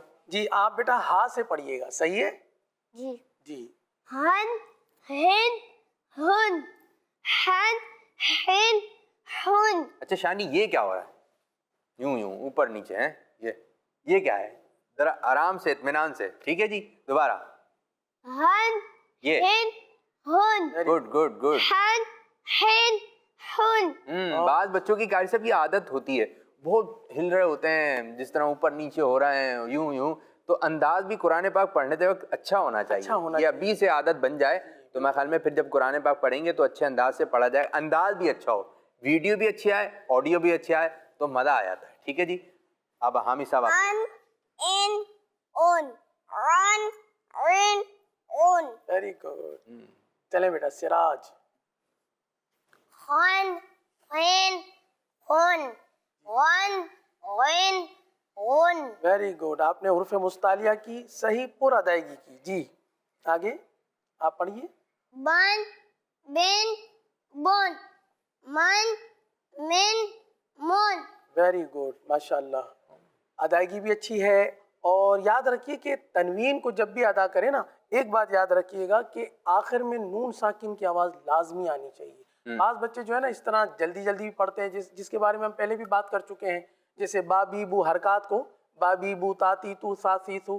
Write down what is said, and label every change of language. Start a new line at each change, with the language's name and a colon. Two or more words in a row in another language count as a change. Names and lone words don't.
Urdu: جی آپ بیٹا ہاں سے پڑھیے گا، صحیح ہے جی. جی.
Arabic: ہن ہن ہن ہن ہن ہن.
Urdu: اچھا شانی یہ کیا ہو رہا ہے؟ یوں یوں اوپر نیچے ہیں، یہ کیا ہے؟ ذرا آرام سے اطمینان سے، ٹھیک ہے جی. دوبارہ
Arabic: ہن
Urdu: یہ
Arabic: ہن ہن
English: good good good.
Arabic: ہن ہن ہن.
Urdu: بعض بچوں کی قاری صاحب یہ عادت ہوتی ہے، بہت ہل رہے ہوتے ہیں، جس طرح اوپر نیچے ہو رہے ہیں یوں یوں، تو انداز بھی قرآن پاک پڑھنے وقت اچھا ہونا چاہیے. یہ ابھی سے عادت بن جائے تو میں خیال میں پھر جب قرآن پاک پڑھیں گے تو اچھے انداز سے پڑھا جائے، انداز بھی اچھا ہو، ویڈیو بھی اچھی آئے، آڈیو بھی اچھا آئے تو مزہ آ جاتا ہے. ٹھیک ہے جی. اب حامی صاحب آپ
Arabic: ان ان اون رن رن اون.
English: very good.
Urdu: چلیں بیٹا سراج.
Arabic: ہن ہن ہن ون ون اون.
English: very good.
Urdu: آپ نے حروف مستعلیہ کی صحیح پر ادائیگی کی. جی آگے آپ پڑھیے.
Arabic: بن بن بون من من مون.
English: very good
Urdu: ماشاء اللہ. ادائیگی بھی اچھی ہے. اور یاد رکھیے کہ تنوین کو جب بھی ادا کریں نا، ایک بات یاد رکھیے گا کہ آخر میں نون ساکن کی آواز لازمی آنی چاہیے. بعض بچے جو ہے نا اس طرح جلدی جلدی بھی پڑھتے ہیں، جس کے بارے میں ہم پہلے بھی بات کر چکے ہیں، جیسے با بی بو حرکات کو با بی بو تا تی تو سا سی سو.